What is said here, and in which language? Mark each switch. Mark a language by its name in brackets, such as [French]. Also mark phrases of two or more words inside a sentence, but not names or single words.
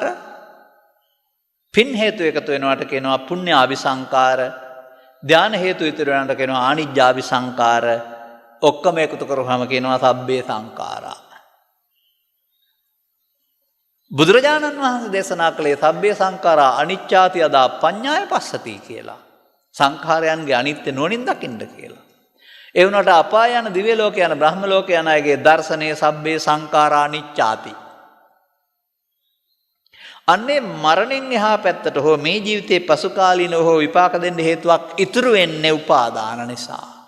[Sinhala] පින් හේතු එකතු වෙනවට කියනවා පුඤ්ඤාභිසංකාර. ධාන හේතු ඉතුරු වෙනවට කියනවා ආනිජ්ජාභිසංකාර. ඔක්කොම එකතු කරවම කියනවා [Pali] සබ්බේ සංඛාරා. [Sinhala] බුදුරජාණන් වහන්සේ දේශනා කළේ [Pali] සබ්බේ සංඛාරා අනිච්චාති යදා පඤ්ඤාය පස්සති [Sinhala] කියලා. සංඛාරයන්ගේ අනිත්‍ය නුවණින් දකින්න කියලා. ඒ වුණාට අපාය යන දිව්‍ය ලෝක යන බ්‍රහ්ම ලෝක යන අයගේ දර්ශනයේ [Pali] සබ්බේ සංඛාරා අනිච්චාති. [Sinhala] අන්නේ මරණින් එහා පැත්තට හෝ මේ ජීවිතයේ පසු කාලීනව හෝ විපාක දෙන්න හේතුවක් ඉතුරු වෙන්නේ උපාදාන නිසා.